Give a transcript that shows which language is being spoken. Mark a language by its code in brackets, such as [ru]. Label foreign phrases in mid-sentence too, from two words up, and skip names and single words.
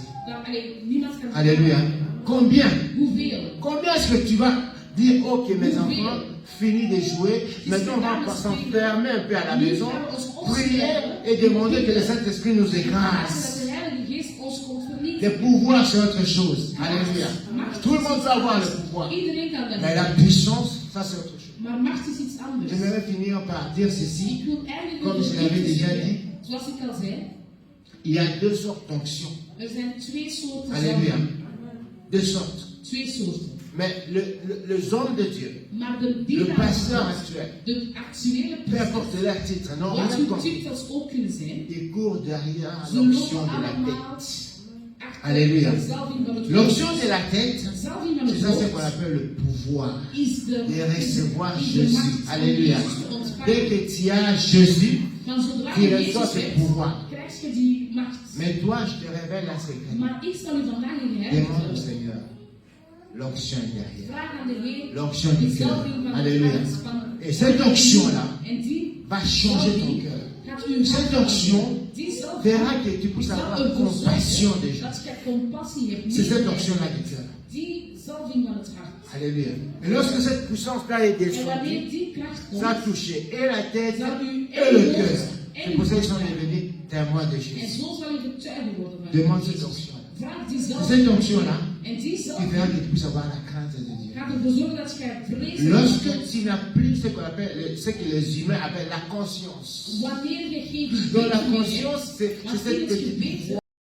[nl] Dat, niemand kan [fr] Alléluia. Combien? [nl] Hoeveel? [fr] Combien est-ce que tu vas dire, ok, mes enfants, fini de jouer, maintenant on va s'enfermer un peu à la maison, prier et demander que le Saint-Esprit nous écrase. [nl] Dat de Heilige Geest ons komt [fr] Le [nl] vernietigen. [fr] pouvoir, c'est autre chose. Alléluia. Tout le monde peut avoir le pouvoir. [nl] Iedereen kan dat [fr] Mais la [nl] doen. [fr] puissance, ça c'est autre chose. [nl] Maar macht is iets anders. [fr] J'aimerais finir par dire ceci. [nl] Ik wil eigenlijk [fr] Comme je [nl] door [fr] l'avais [nl] dit te [fr] déjà [nl] zeggen, [fr] dit, [nl] zoals ik al zei, [fr] il y a deux sortes d'onctions. [nl] er zijn twee soorten [fr] Alléluia. [nl] zalving. [fr] deux sortes. [nl] Twee soorten. [fr] Mais les hommes de Dieu, [nl] Maar de [fr] le [nl] dienaren [fr] pasteur [nl] van God, [fr] actuel, [nl] de actuele [fr] peu importe [nl] priesters, [fr] leur titre, non, [nl] wat [fr] rien [nl] hun [fr] compte, [nl] titels ook kunnen zijn, [fr] ils courent derrière [nl] ze [fr] l'onction [nl] lopen [fr] de la [nl] allemaal [fr] tête. [nl] achter [fr] Alléluia. [nl] de zalving van het [fr] L'onction [nl] hoofd. [fr] de la tête, [nl] De zalving van [fr] c'est [nl] het [fr] ça ce qu'on [nl] hoofd [fr] appelle le pouvoir [nl] is [fr] de recevoir [nl] is de [fr] Jésus. [nl] macht om [fr] Alléluia. [nl] Jezus te ontvangen. [fr] Dès que tu as Jésus, [nl] Maar zodra [fr] tu [nl] je [fr] reçois [nl] Jezus [fr] ce [nl] hebt, [fr] pouvoir. [nl] krijg je die macht. [fr] Mais toi, je te révèle un secret. [nl] Maar ik zal u vandaag een geheim [fr] Demande au [nl] vertellen. [fr] Seigneur. L'onction est derrière. [nl] Vraag aan de Heer [fr] L'onction [nl] de [fr] du cœur. [nl] zalving van het [fr] Alléluia. [nl] hart van [fr] Et cette onction-là [nl] en die [fr] va changer ton [nl] zalving [fr] cœur. [nl] gaat uw hart [fr] Cette onction [nl] veranderen. Die zalving [fr] verra que tu puisses [nl] zal [fr] avoir [nl] ervoor [fr] compassion [nl] zorgen [fr] des gens. [nl] dat je compassie hebt. [fr] C'est cette [nl] Niet [fr] onction-là du cœur. [nl] die zalving van het hart. [fr] Alléluia. Et lorsque cette puissance-là est [nl] En [fr] descendue, [nl] wanneer die kracht [fr] ça a [nl] komt, [fr] touché et la tête [nl] zal u [fr] et le cœur. [nl] en [fr] C'est pour ça qu'ils sont devenus témoins de [nl] en [fr] Jésus. [nl] zo zal je getuige worden van [fr] Demande cette [nl] Jezus. [fr] onction-là. [nl] Vraag die [fr] C'est [nl] zalving. [fr] cette onction-là [nl] En die [fr] qui [nl] zalving [fr] fera que tu puisses avoir la crainte de Dieu. [nl] gaat ervoor zorgen dat je vrees [fr] Lorsque tu n'as plus ce qu'on appelle, ce que les humains appellent la conscience. [nl] wanneer je geen [fr] Donc la [nl] geweten meer hebt. [fr] conscience, c'est [nl] Want [fr] cette [nl] in het [fr] petite [nl] geweten